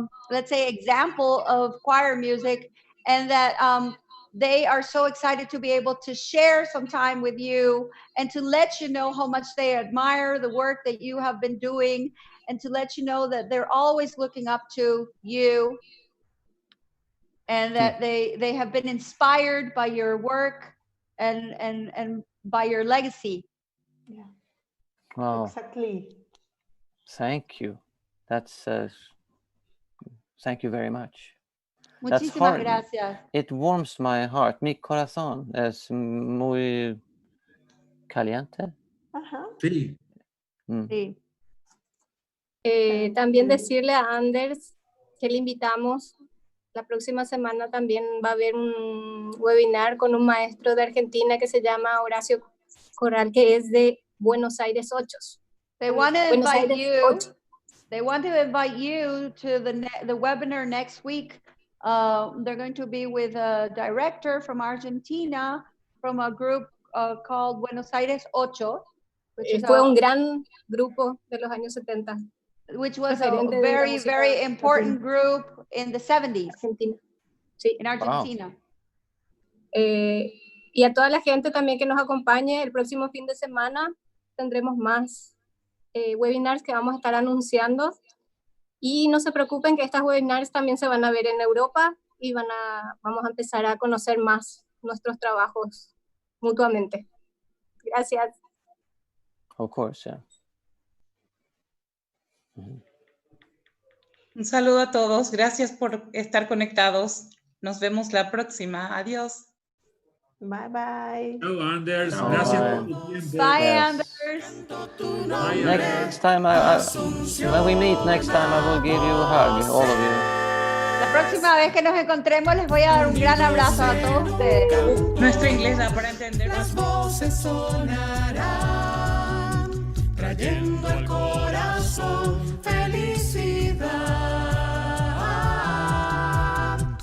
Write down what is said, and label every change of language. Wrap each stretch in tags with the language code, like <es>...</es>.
<en>let's say, example of choir music, and that they are so excited to be able to share some time with you and to let you know how much they admire the work that you have been doing, and to let you know that they're always looking up to you, and that they have been inspired by your work and by your legacy. Yeah. Wow. Exactly. Thank you. That's thank you very much.</en> <es>Muchísimas gracias.</es> <en>It warms my heart.</en> <es>Mi corazón es muy caliente. Ajá. Sí. Sí. También decirle a Anders que le invitamos. La próxima semana también va a haber un webinar con un maestro de Argentina que se llama Horacio Corral, que es de Buenos Aires 8.</es> <en>They want to invite you. They want to invite you to the webinar next week. They're going to be with a director from Argentina, from a group called Buenos Aires 8.</en> <es>Fue un gran grupo de los años 70.</es> <en>Which was a very, very important group in the 70s.</en> <es>Argentina. Sí.</es> <en>In Argentina. Wow.</en> <es>Y a toda la gente también que nos acompañe, el próximo fin de semana tendremos más webinars que vamos a estar anunciando. Y no se preocupen que estas webinars también se van a ver en Europa y vamos a empezar a conocer más nuestros trabajos mutuamente. Gracias.</es> <en>Of course, yeah.</en> <es>Un saludo a todos. Gracias por estar conectados. Nos vemos la próxima. Adiós.</es> <en>Bye, bye. Hello, Anders. Bye.</en> <es>Gracias por tu tiempo.</es> <en>Bye, Yes. Anders. Bye, Next time, when we meet next time, I will give you a hug, all of you.</en> <es>La próxima vez que nos encontremos les voy a dar un gran abrazo a todos ustedes. Nuestro inglés da para entender. Las voces sonarán, trayendo al corazón felicidad.</es>